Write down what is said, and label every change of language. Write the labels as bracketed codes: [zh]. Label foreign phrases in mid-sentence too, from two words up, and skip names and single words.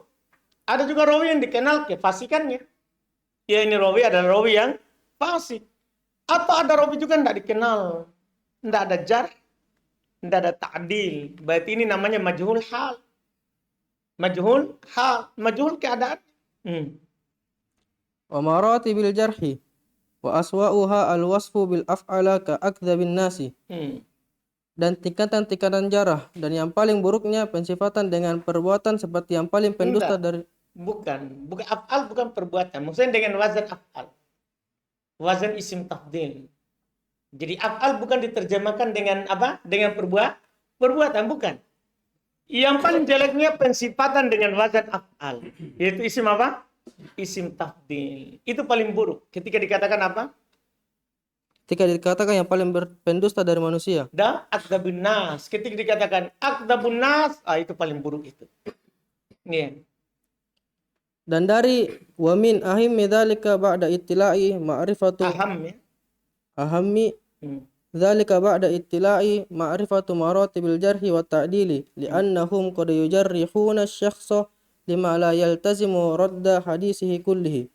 [id] Ada juga rawi yang dikenal kefasikannya. Ya, ini rawi adalah rawi yang fasik. Atau ada rawi juga tidak dikenal, tidak ada jar, tidak ada ta'dil. Berarti ini namanya [ar] مجهول الحال. مجهول الحال, [id] majhul keadaan. [ar] ومراتب الجرح وأسوؤها الوصف بأفعل كأكذب الناس. [id] Dan tingkatan-tingkatan jarah dan yang paling buruknya pensifatan dengan perbuatan seperti yang paling pendusta dari bukan af'al, bukan perbuatan. Maksudnya dengan wazan af'al, wazan [ar] اسم تفضيل. [id] Jadi af'al bukan diterjemahkan dengan apa? Dengan perbuatan, bukan. Yang paling jeleknya pensifatan dengan wazan af'al, yaitu isim apa? [ar] اسم تفضيل. [id] Itu paling buruk. Ketika dikatakan apa? Ketika dikatakan yang paling pendusta dari manusia. Dan [ar] أكذب الناس. [id] Ketika dikatakan [ar] أكذب الناس, [id] itu paling buruk itu. Nih. Dan dari [ar] ومن أهم ذلك بعد الاطلاع معرفة أهم ذلك بعد الاطلاع معرفة مراتب الجرح والتعديل لأنهم قد يجرحون الشخص بما لا يستلزم رد حديثه كله.